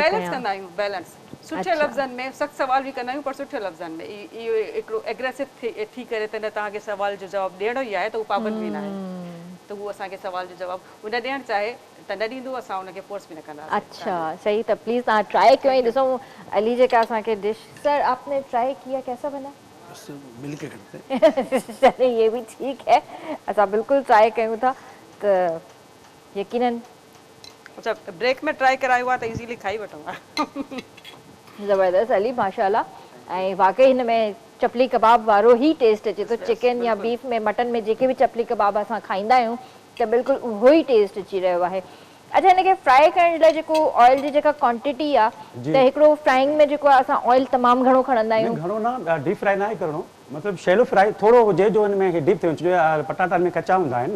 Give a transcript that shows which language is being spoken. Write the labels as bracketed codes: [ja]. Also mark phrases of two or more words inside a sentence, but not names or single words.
[sd] बैलेंस कंदा आहियूं, बैलेंस सुठे लफ़्ज़नि में सख़्तु सवाल बि कंदा आहियूं पर सुठे लफ़्ज़नि में। इहो हिकिड़ो एग्रेसिव थी करे त न तव्हांखे सवाल जो जवाबु ॾियणो ई आहे त उहो पाबंद बि न आहे, त उहो असांखे सवाल जो जवाबु उन ॾियणु चाहे त न ॾींदो, असां हुनखे फोर्स बि न कंदासीं। अच्छा सही, त प्लीज़ तव्हां ट्राई कयो ऐं ॾिसो अली जेका असांखे डिश। [ur] سر آپ نے ٹرائی کیا، کیسا بنا? مل کے کرتے چلیے یہ بھی ٹھیک ہے, [sd] असां बिल्कुलु ट्राई कयूं था त यकीनन। अच्छा ब्रेक में ट्राई करायो आहे त इज़ीली खाई वठूं। ज़बरदस्त अली माशाल्लाह। ऐं वाकई हिन में चपली कबाब वारो ई टेस्ट अचे थो। चिकन या बीफ में मटन में जेके बि चपली कबाब असां खाईंदा आहियूं त बिल्कुलु उहो ई टेस्ट अची रहियो आहे। अच्छा हिनखे फ्राई करण जे लाइ जेको ऑयल जी जेका क्वांटिटी आहे त हिकिड़ो फ्राइंग में जेको आहे असां ऑयल तमामु घणो खणंदा आहियूं। घणो न, [en] deep fry [sd] न आहे करिणो, मतिलबु [en] shallow fry [sd] थोरो हुजे जो हिन में डीप थियो छो पटाटा में कचा हूंदा आहिनि न।